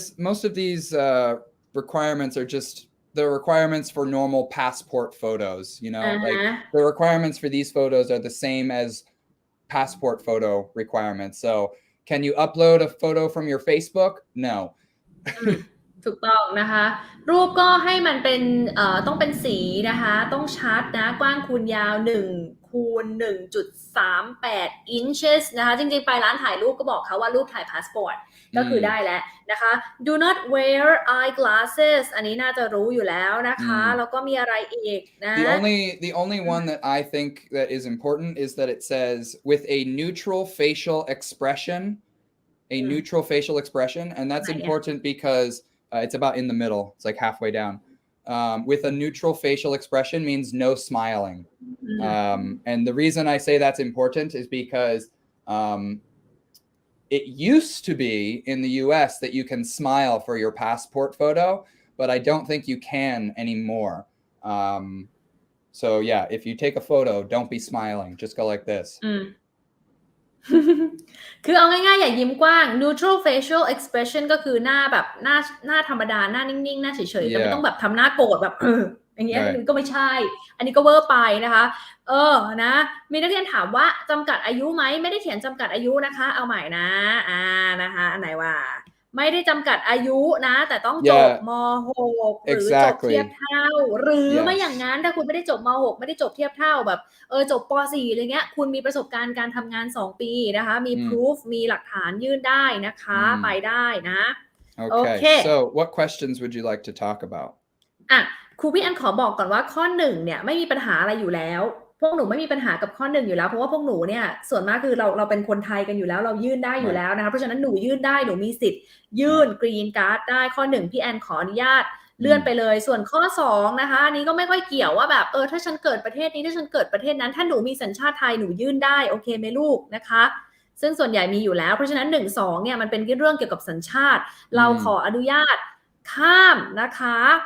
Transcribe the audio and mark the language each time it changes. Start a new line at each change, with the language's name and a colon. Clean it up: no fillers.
English: most of these requirements are just the requirements for normal passport photos, you know, like the requirements for these photos are the same as passport photo requirements. So can you upload a photo from your Facebook? No.
Thai: ถูกต้องนะคะรูปก็ให้มันเป็นต้องเป็นสีนะคะต้องชัดนะกว้างคูณยาว1 คูณ 1.38 inches นะคะจริงๆไปร้านถ่ายรูปก็บอกเขาว่ารูปถ่ายพาสปอร์ตก็คือได้แล้วนะคะ
English: do not wear eyeglasses
Thai: อันนี้น่าจะรู้อยู่แล้วนะคะแล้วก็มีอะไรอีกนะ
English: The only one that I think that is important is that it says with a neutral facial expression and that's important because it's about in the middle it's like halfway down with a neutral facial expression means no smiling and the reason I say that's important is because it used to be in the US that you can smile for your passport photo, but I don't think you can anymore. So yeah, if you take a photo, don't be smiling. Just go like this.
Thai: คือเอาง่ายๆอย่ายิ้มกว้าง
English: neutral facial expression
Thai: ก็คือหน้าแบบหน้าธรรมดาหน้านิ่งๆหน้าเฉยๆแต่ไม่ต้องแบบทำหน้าโกรธแบบอย่างเงี้ยก็ไม่ใช่อันนี้ก็เวอร์ไปนะคะ นะมีนักเรียนถามว่าจำกัดอายุไหมไม่ได้เขียนจำกัดอายุนะคะเอาใหม่นะนะคะอันไหนว่าไม่ได้จำกัดอายุนะแต่ต้องจบม.6 หรือจบเทียบเท่าหรือไม่อย่างนั้นถ้าคุณไม่ได้จบม.6 ไม่ได้จบเทียบเท่าแบบจบป.4 อะไรเงี้ยคุณมีประสบการณ์การทำงาน2ปีนะคะมี proof มีหลักฐานยื่นได้นะคะไปได้นะ
English: Okay so what questions would you like to talk about
Thai: ครูพี่อันขอบอกก่อนว่าข้อ1เนี่ยไม่มีปัญหาอะไรอยู่แล้วพวกหนูไม่มีปัญหากับข้อ1อยู่แล้วเพราะว่าพวกหนูเนี่ยส่วนมากคือเราเป็นคนไทยกันอยู่แล้วเรายื่นได้อยู่แล้วนะคะเพราะฉะนั้นหนูยื่นได้หนูมีสิทธิ์ยื่นกรีนการ์ดได้ข้อ1พี่แอนขออนุญาตเลื่อนไปเลยส่วนข้อ2นะคะอันนี้ก็ไม่ค่อยเกี่ยวว่าแบบถ้าฉันเกิดประเทศนี้ถ้าฉันเกิดประเทศนั้นถ้าหนูมีสัญชาติไทยหนูยื่นได้โอเคไหมลูกนะคะซึ่งส่วนใหญ่มีอยู่แล้วเพราะฉะนั้น1 2เนี่ยมันเป็นเรื่องเกี่ยวกับสัญชาติเราขออนุญาตข้ามนะคะ